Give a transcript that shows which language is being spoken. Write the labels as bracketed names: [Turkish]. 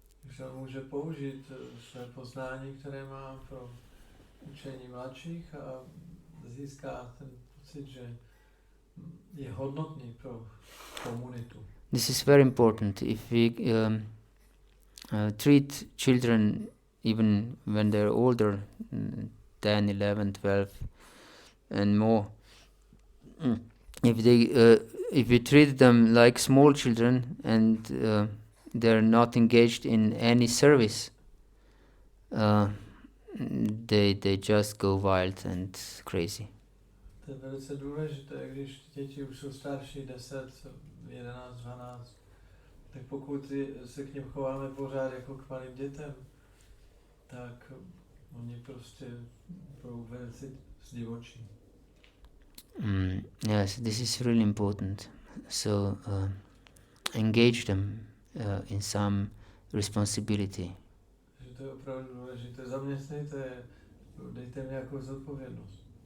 [Czech] Že může použít své poznání, které má pro učení mladších a získá ten pocit, že je hodnotný pro komunitu. [English] This is very important. If we treat children even when they're older, 10, 11, 12 and more, if we treat them like small children and they're not engaged in any service, they just go wild and crazy. [Czech] To je velice důležité, když děti už jsou starší, 10, 11, 12, tak pokud se k nim chováme pořád jako k malým dětem, tak oni prostě budou velice zdivočí. [English] Yes, this is really important. So engage them in some responsibility. [Czech] Že to je opravdu důležité. Zaměstnejte, dejte jim nějakou zodpovědnost.